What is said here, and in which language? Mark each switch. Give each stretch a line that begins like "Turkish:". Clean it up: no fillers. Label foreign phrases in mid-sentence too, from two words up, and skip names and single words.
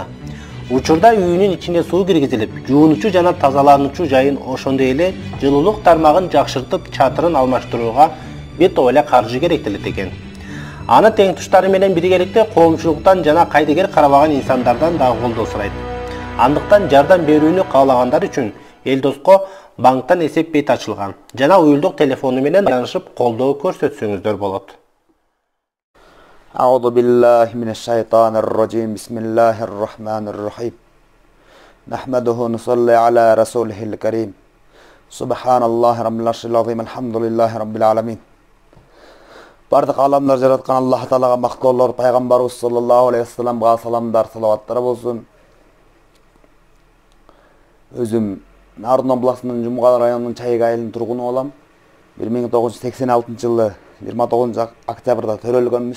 Kyrgyz: Учурда үйүнүн ичине суу киргизилип, жуунучу жана тазалануучу жайын ошондой эле жылуулук тармагын жакшыртып, чатырын алмаштырууга бет эле каржы керектелет экен. Аны тең туштары менен биргеликте коомчулуктан жана кайдыгер карабаган инсандардан дагы колдоо сурайт. Андыктан жардам берүүнү каалагандар үчүн Элдоско банктан эсеп бет ачылган. Жана уюлдук телефону менен байланышып колдоо көрсөтсөңүздөр болот.
Arabic: أعوذ بالله من الشيطان الرجيم بسم الله الرحمن الرحيم نحمده ونصلي على رسوله الكريم سبحان الله رب العرش العظيم الحمد لله رب العالمين
Kyrgyz: Бардык аламдар жараткан Аллах Таалага мактоолор, пайгамбарыбыз
Arabic: صلى الله عليه وسلم
Kyrgyz: саламдар, салаваттар болсун. Өзүм Нарын областынын Жумгал районунун Чайга айылынын тургуну болом. 1986 жылы 29 октябрда төрөлгөнбүз.